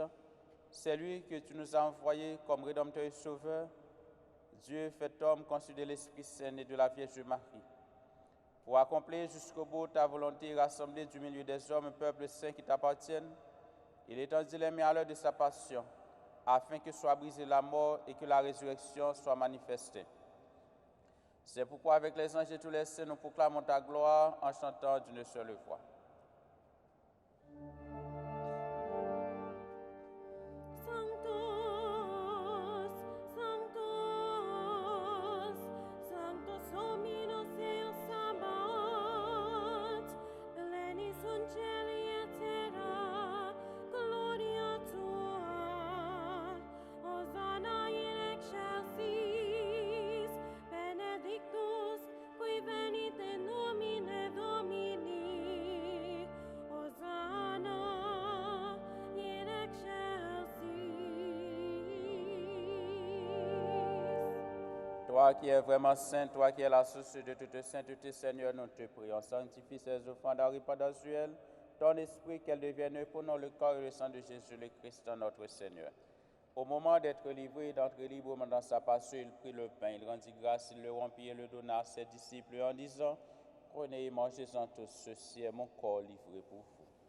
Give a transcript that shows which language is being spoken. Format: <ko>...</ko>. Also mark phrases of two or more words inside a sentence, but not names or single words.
<fr>C'est lui que tu nous as envoyé comme Rédempteur et Sauveur, Dieu fait homme conçu de l'Esprit Saint et de la Vierge Marie, pour accomplir jusqu'au bout ta volonté, rassembler du milieu des hommes un peuple saint qui t'appartienne. Il étendit les mains à l'heure de sa passion, afin que soit brisée la mort et que la résurrection soit manifestée. C'est pourquoi avec les anges et tous les saints, nous proclamons ta gloire en chantant d'une seule voix.</fr> <la>Sanctus, Sanctus, Sanctus Dominus Deus Sabaoth, pleni sunt caeli et terra, gloria tua. Hosanna in excelsis, benedictus qui venit in nomine Domini. Hosanna in excelsis.</la> <fr>Toi qui es vraiment saint, toi qui es la source de toute sainteté, Seigneur, nous te prions. Sanctifie ces offrandes en répandancielles, ton esprit, qu'elles deviennent pour nous le corps et le sang de Jésus le Christ, notre Seigneur. Au moment d'être livré et d'entrer librement dans sa passion, il prit le pain, il rendit grâce, il le rompit et le donna à ses disciples en disant, prenez et mangez-en tous, ceci est mon corps livré pour vous.</fr>